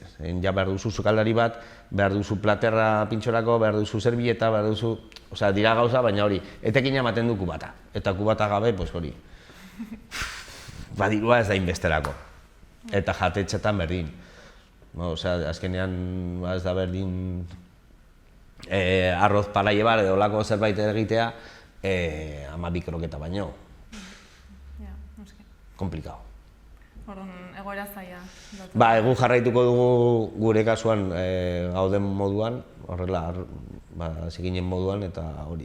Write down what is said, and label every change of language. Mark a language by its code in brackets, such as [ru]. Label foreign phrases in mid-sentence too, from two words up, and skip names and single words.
[eu] Ja behar duzu sukaldari bat, behar duzu platerra pintxorako, behar duzu servilleta, behar duzu... Osea, dira gauza, baina hori, etekina ematen du kubata. Eta kubata gabe, pues hori. Badirua ez da inbesterako. Eta jatetxetan berdin. Osea, azkenean ez da berdin [es] arroz para llevar [eu] edo lako zerbait egitea 12 kroketa baino. Ja, noski. Komplikado. Orduan, egoera zaila. Ba, egun jarraituko dugu gure kasuan gauden moduan, horrela, zikinen moduan, eta hori.